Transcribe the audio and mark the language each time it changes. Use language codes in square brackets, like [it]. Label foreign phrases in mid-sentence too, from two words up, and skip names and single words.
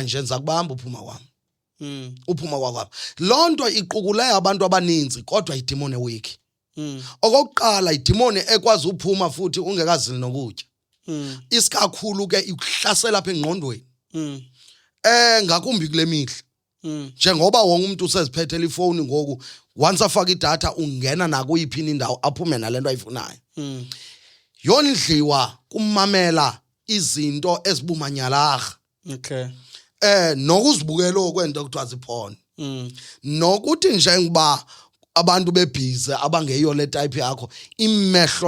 [xh] nje nza kubamba uphuma kwami uphuma kwakwami lonto iqukule abantu abaninzi kodwa idemon ewiki okokuqala idemon ekwazi uphuma futhi ungekazili nokutya isikakhulu ke ikuhlasela apha engqondweni ngakumbi kule mihla [zu] njengoba wonke umuntu [xh] useziphethela ifoni ngoku once afaka idatha ungena nakuyiphi indawo aphume nalento ayifunayo yondliwa kumamela izinto ezibumanyalaga okay nokuzibukela okwento kuthiwa ziphone nokuthi njengoba abantu bebhize abangeyo le type yakho imehlo